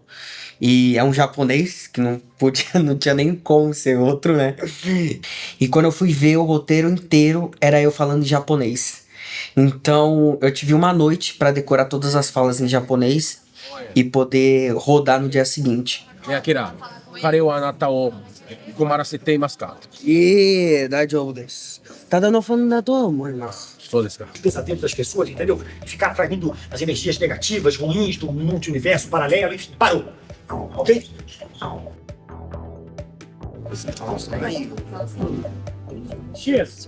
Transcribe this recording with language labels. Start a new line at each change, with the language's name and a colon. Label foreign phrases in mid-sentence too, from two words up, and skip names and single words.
Portuguese: E é um japonês, que não tinha nem como ser outro, né? E quando eu fui ver o roteiro inteiro, era eu falando em japonês. Então, eu tive uma noite pra decorar todas as falas em japonês e poder rodar no dia seguinte.
Japanese: Akira, 彼はあなたを困らせていますか? 大丈夫です. ただのファンだと思います.
Portuguese: O pesadelo das pessoas, entendeu? Ficar atraindo as energias negativas, ruins do multiverso paralelo, enfim, parou.
English: Ok? Cheers.